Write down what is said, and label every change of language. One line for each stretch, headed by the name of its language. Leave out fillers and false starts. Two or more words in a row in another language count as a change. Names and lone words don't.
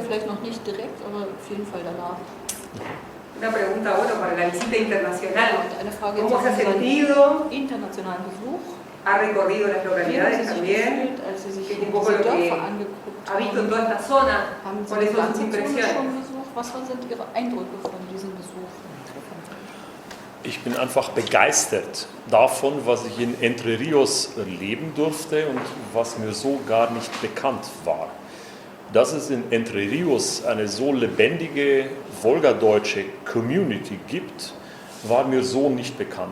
Spanish: Una pregunta ahora para la visita internacional. ¿Cómo se ha sentido? ¿Ha recorrido las localidades también? ¿Qué es un poco lo que ha visto en toda esta zona? ¿Cuáles son sus impresiones?
German: Ich bin einfach begeistert davon, was ich in Entre Rios erleben durfte und was mir so gar nicht bekannt war. Dass es in Entre Rios eine so lebendige wolgadeutsche Community gibt, war mir so nicht bekannt.